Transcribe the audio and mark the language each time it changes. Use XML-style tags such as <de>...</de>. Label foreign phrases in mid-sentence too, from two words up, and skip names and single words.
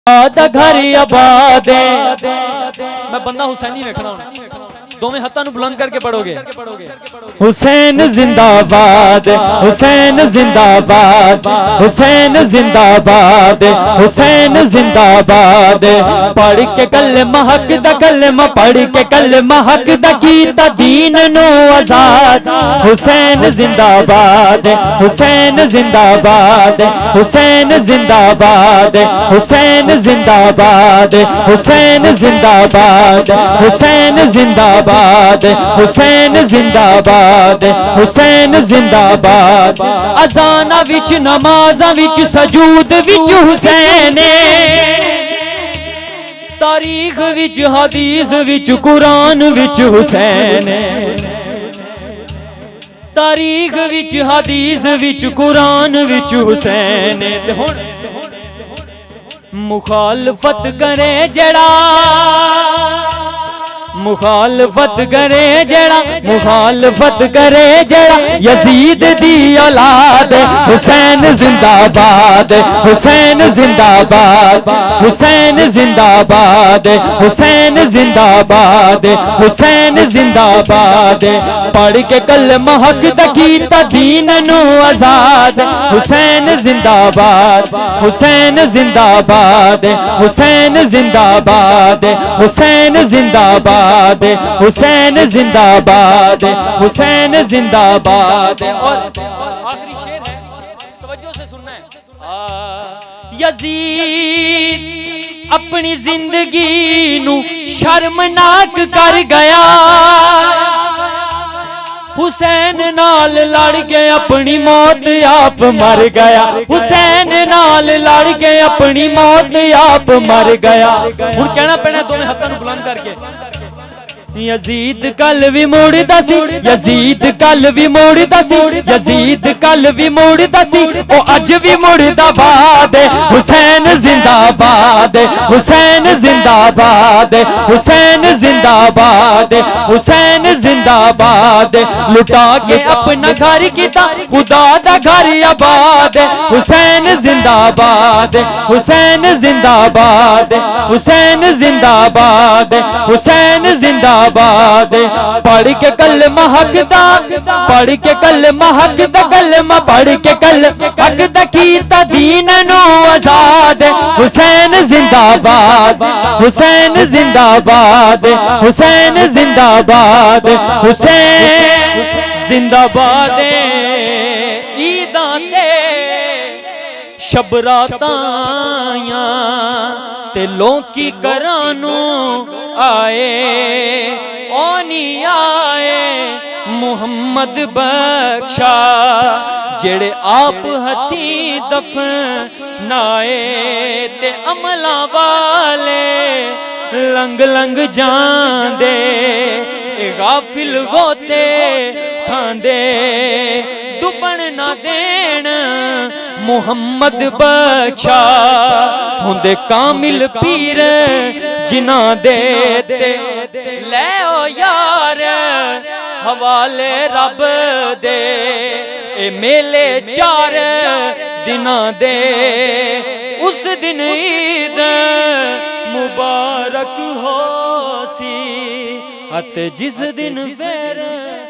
<pa>دا گھر آباد میں بندہ حسینی ویکھنا ہوں دونوں ہاتھاں نوں بلند کر کے پڑھو گے حسین زندہ باد حسین زندہ باد حسین زندہ باد حسین زندہ باد پڑھ کے کلمہ حق دا کلمہ پڑھ کے کلمہ حق دا کیتا دین نو آزاد حسین زندہ باد حسین زندہ باد حسین زندہ باد حسین زندہ باد حسین زندہ باد حسین زندہ باد حسین زندہ باد حسین زندہ باد اذاناں وچ نمازاں وچ سجود وچ حسین تاریخ وچ حدیث وچ قرآن وچ حسین تاریخ وچ حدیث وچ قرآن وچ حسین تے ہن مخالفت کرے جڑا مخالفت کرے جڑا مخالفت کرے جڑا یزید دی اولاد حسین زندہ باد حسین زندہ باد حسین زندہ باد حسین زندہ باد حسین زندہ باد پڑھ کے کلمہ حق دا کیتا دین نو آزاد حسین زندہ باد حسین زندہ باد حسین زندہ باد حسین زندہ باد حسین زندہ باد حسین زندہ باد</pa> <ur>اور آخری شعر ہے توجہ سے سننا ہے</ur> <pa>یزید اپنی زندگی نو شرمناک کر گیا حسین نال لڑ کے اپنی موت آپ مر گیا حسین نال لڑ کے اپنی موت آپ مر گیا ہن کہنا پینا دونوں ہاتھاں نوں بلند کر کے یزید کل بھی موڑدا سی یزید کل بھی موڑدا سی یزید کل بھی موڑدا سی او اج بھی موڑدا باد حسین زندہ باد حسین زندہ باد حسین زندہ باد حسین زندہ باد لٹا کے اپنا گھر کیتا خدا دا گھر آباد حسین زندہ باد حسین زندہ باد حسین زندہ باد حسین زندہ باد پڑھ کے کلمہ حق دا پڑھ کے کلمہ حق دا کلمہ پڑھ کے کلمہ حق دا کیتا دین نو آزاد حسین زندہ باد حسین زندہ باد حسین زندہ باد حسین زندہ باد عیداں تے شب راتاں تے لوکی کرانو آئے اونی آئے محمد بخشا جڑے آپ ہتھی دفن آئے تے عملہ والے لنگ لنگ جان دے غافل ہوتے کھاندے ڈبن نہ دین محمد بخشا ہوندے کامل پیر جنا دیتے لے او یار حوالے رب دے اے میلے 4 دنا دے اس دن عید مبارک ہو سی ات جس دن پھر</pa>